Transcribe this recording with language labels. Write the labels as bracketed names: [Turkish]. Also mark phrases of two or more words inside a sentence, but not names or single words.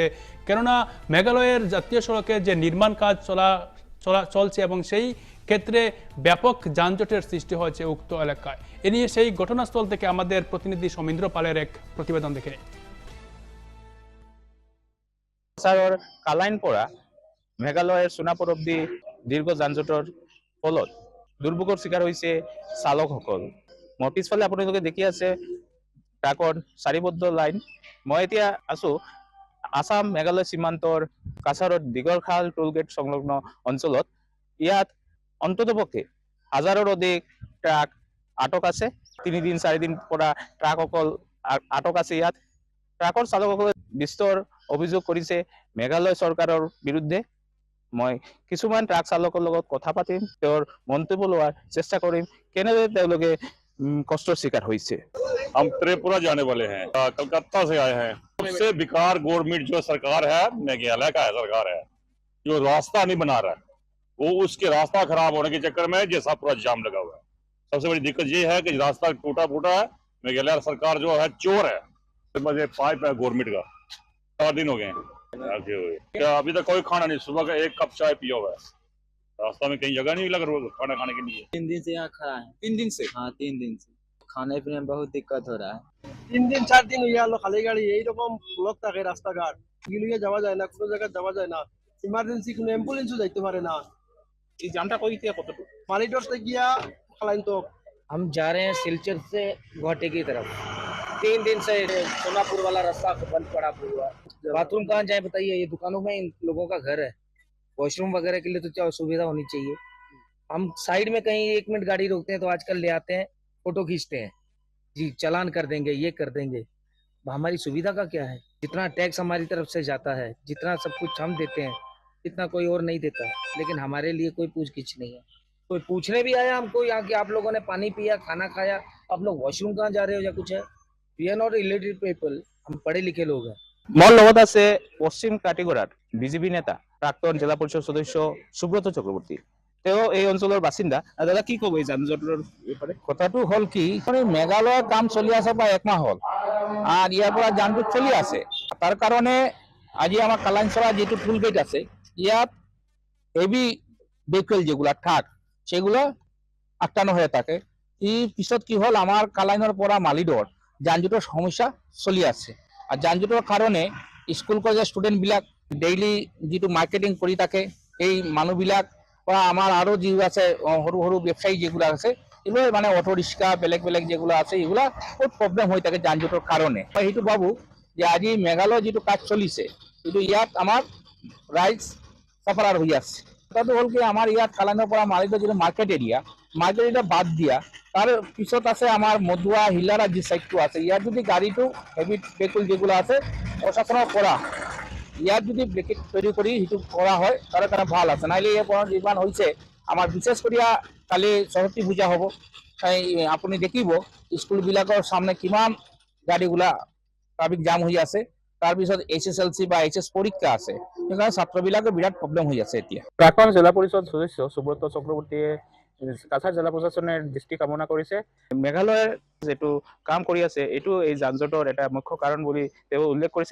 [Bangla] কেননা মেঘালয়ের জাতীয় সড়কে যে নির্মাণ কাজ চলছে এবং সেই ক্ষেত্রে ব্যাপক যানজটের সৃষ্টি হয়েছে উক্ত এলাকায়। এ নিয়ে সেই ঘটনাস্থল থেকে আমাদের প্রতিনিধি সমীন্দ্র পালের এক প্রতিবেদন দেখে নিই। [Assamese] কালাইন পৰা মেঘালয়ের সোনাপুর অব্দি দীর্ঘ যানজটৰ ফলত দুৰ্ভোগৰ শিকাৰ হৈছে চালকসকল। মোৰ পিছফালে আপোনালোকে দেখি আছে ট্ৰাকৰ চাৰিবদ্ধ লাইন। মই এতিয়া আছো আসাম মেঘালয় সীমান্তৰ কাছাৰত দীঘলখাল টোল গেট সংলগ্ন অঞ্চলত। ইয়াত অন্ততপক্ষে হাজাৰৰ অধিক ট্ৰাক আটক আছে। 3 দিন 4 দিন পৰা ট্ৰাক অকল আটক আছে। ইয়াত ট্ৰাকৰ চালকসকলে বিস্তৰ অভিযোগ কৰিছে মেঘালয় চৰকাৰৰ বিৰুদ্ধে। মই কিছুমান ট্ৰাক চালকৰ লগত কথা পাতিম, তেওঁৰ মন্তব্য লোৱাৰ চেষ্টা কৰিম কেনেদৰে তেওঁলোকে কষ্টৰ শিকাৰ হৈছে। [Hindi] हम त्रिपुरा जाने वाले हैं, कलकत्ता से आए हैं। सबसे बेकार गवर्नमेंट जो सरकार है मेघालय का सरकार है, जो रास्ता नहीं बना रहा है, वो उसके रास्ता खराब होने के चक्कर में जैसा पूरा जाम लगा हुआ है। सबसे बड़ी दिक्कत ये है कि रास्ता टूटा फूटा है। मेघालय सरकार जो है चोर है। मुझे पाइप है गवर्नमेंट का, 4 दिन हो गए हैं, अभी तक कोई खाना नहीं। सुबह का 1 कप चाय पिया हुआ है, रास्ता में कहीं जगह नहीं लग रहा खाना खाने के लिए। 3 दिन से यहाँ खड़ा है। 3 दिन से हाँ 3 दिन से खाने पीने में बहुत दिक्कत हो रहा है। [Bangla] 3 दिन 4 দিন হইয়া হলো খালি গাড়ি এইরকম ব্লক থাকে রাস্তাঘাট, গিলিয়ে যাওয়া যায় না, কোনো জায়গায় যাওয়া যায় না, ইমার্জেন্সি কোনো অ্যাম্বুলেন্সও যাইতে পারে না। এই জামটা কই থেকে কতটুকু? মালিডোর থেকে গিয়া খালাইন তো [Hindi] हम जा रहे हैं सिलचर से गुवाहाटी की तरफ। 3 दिन से सोनापुर वाला रास्ता बंद पड़ा हुआ है। बाथरूम कहाँ जाए बताइए? ये दुकानों में इन लोगों का घर है, वॉशरूम वगैरह के लिए तो क्या सुविधा होनी चाहिए। हम साइड में कहीं 1 मिनट गाड़ी रोकते हैं तो आजकल ले आते हैं, फोटो खींचते हैं, जी चालान कर देंगे, ये कर देंगे। हमारी सुविधा का क्या है? जितना टैक्स हमारी तरफ से जाता है, जितना सब कुछ हम देते हैं, इतना कोई और नहीं देता, लेकिन हमारे लिए कोई पूछ-गिछ नहीं है। कोई पूछने भी आया हमको यहाँ कि आप लोगों ने पानी पिया, खाना खाया, आप लोग वॉशरूम कहाँ जा रहे हो या कुछ है। [English] We are not illiterate people, [Hindi] हम पढ़े लिखे लोग हैं। [Assamese] মোৰ লগত আছে পশ্চিম কাটিগড়াৰ বিজেপি নেতা প্ৰাক্তন জিলা পৰিষদ সদস্য সুব্ৰত চক্ৰৱৰ্তী। তেওঁ এই অঞ্চলৰ বাসিন্দা। দাদা কি ক'ব এই যানজটৰ ব্যাপারে? কথাটো হল কি, মেঘালয়ৰ কাম চলি আছে প্ৰায় 1 মাহ হল আর ইয়াৰ পৰা যানজট চলি আছে। তাৰ কাৰণে আজি আমাৰ কালাইনচৰা যেটো টুল গেট আছে, ইয়াত [English] heavy vehicle [Assamese] যেগুলা ট্রাক সেগুলো [Bangla] আটকানো হয়ে থাকে। [Assamese] এই পিছত কি হল, আমার কালাইনৰ পৰা মালিডৰ যানজটৰ সমস্যা চলি আছে। আর যানজটৰ কারণে [English] school college [Assamese] ষ্টুডেণ্টবিলাক ডেইলি যেটো মার্কেটিং কৰি থাকে, এই মানুহবিলাক বা আমার আরো যে আছে সৰু সৰু ব্যবসায়ী যেগুলো আছে, এগুলো মানে [English] auto rickshaw [Assamese] বেলেগ বেলেগ যেগুলো আছে, এগুলা বহুত প্রবলেম [Bangla] হয়ে থাকে যানজটের কারণে। [Assamese] সেইটো ভাবো যে আজি মেঘালয় যেটো কাজ চলিছে, কিন্তু ইয়াত আমার রাইজ সাফারার হয়ে আছে। কথাটো হল কি, আমার ইয়াত কালাইনৰ পৰা মালিডৰ যেটো মার্কেট এরিয়া বাদ দিয়া তার পিছত আছে আমার মধুয়া হিলারা যে সাইডটো আছে, ইয়াত যদি গাড়িটো [English] heavy vehicle [Assamese] যেগুলো আছে প্রশাসনৰ পৰা ইয়াত যদি ব্রেকেট তৈরি কৰি সেইটো কৰা হয়, তার কারণে ভাল আছে। নাইলে এই নির্মাণ হয়েছে আমার বিশেষ করে কালি সরস্বতী পূজা হব, আপনি দেখিব স্কুলবিলাকৰ সামনে কিমান গাড়ীগুলা [English] traffic jam [Bangla] হয়ে আছে। [Assamese] তাৰপিছত HSLC বা HS পরীক্ষা আছে, সেইকাৰণে ছাত্ৰবিলাকৰ বিৰাট প্ৰব্লেম হৈ আছে এতিয়া। প্ৰাক্তন জিলা পৰিষদ সদস্য সুব্ৰত চক্ৰৱৰ্তীয়ে কাছাৰ জিলা প্ৰশাসনের দৃষ্টি কামনা কৰিছে। মেঘালয়ৰ যেটো কাম কৰি আছে এইটো এই যানজটৰ এটা মুখ্য কাৰণ বুলি তেওঁ উল্লেখ কৰিছে।